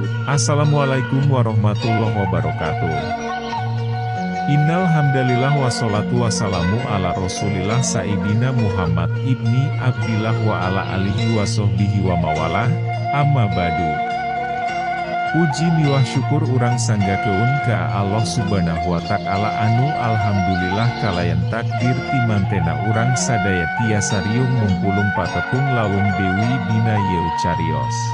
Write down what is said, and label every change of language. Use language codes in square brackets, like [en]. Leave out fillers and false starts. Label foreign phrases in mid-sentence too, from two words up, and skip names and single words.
[ar] السلام عليكم ورحمة الله وبركاته إن الحمد لله والصلاة والسلام على رسول الله سيدنا محمد بن عبد الله وعلى آله وصحبه وموالاه أما بعد. [su] Puji miwah syukur urang sanggakeun ka [ar] الله سبحانه وتعالى [su] anu alhamdulillah kalayan takdir timantena urang sadaya tiasa riung mumpulung patepung lawung dewi dina yeu carios.